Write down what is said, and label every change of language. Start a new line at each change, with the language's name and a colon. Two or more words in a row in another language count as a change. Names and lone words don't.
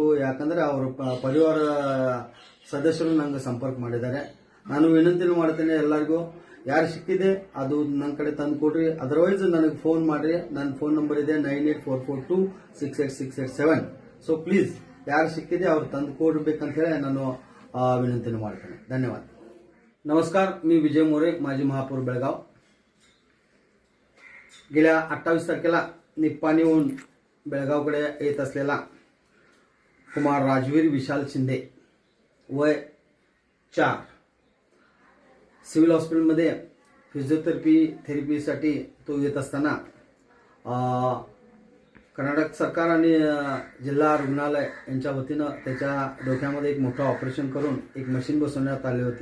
Kannada: ಯಾಕಂದ್ರೆ ಅವ್ರ ಪರಿವಾರ ಸದಸ್ಯರು ನಂಗೆ ಸಂಪರ್ಕ ಮಾಡಿದ್ದಾರೆ. ನಾನು ವಿನಂತಿ ಮಾಡ್ತೇನೆ ಎಲ್ಲರಿಗೂ, ಯಾರು ಸಿಕ್ಕಿದೆ ಅದು ನನ್ನ ಕಡೆ ತಂದು ಕೊಡ್ರಿ. ಅದರ್ವೈಸ್ ನನಗೆ ಫೋನ್ ಮಾಡ್ರಿ. ನನ್ನ ಫೋನ್ ನಂಬರ್ ಇದೆ 9844268687.
English: so please
Kannada: ಯಾರು ಸಿಕ್ಕಿದೆ ಅವ್ರು ತಂದು ಕೊಡ್ಬೇಕಂತ ಹೇಳಿ ನಾನು विनंती ಮಾಡ್ತೇನೆ. धन्यवाद.
Marathi: नमस्कार, मी विजय मोरे, माजी महापौर बेळगाव. गेल्या 28 तारखेला निप्पाणीहून बेळगावकडे येत असलेला कुमार राजवीर विशाल शिंदे, वय 4, सिव्हिल हॉस्पिटलमध्ये थेरपीसाठी तो येत असताना कर्नाटक सरकार आणि जिल्हा रुग्णालय यांच्या वतीनं त्याच्या डोक्यामध्ये एक मोठं ऑपरेशन करून एक मशीन बसवण्यात आली होती.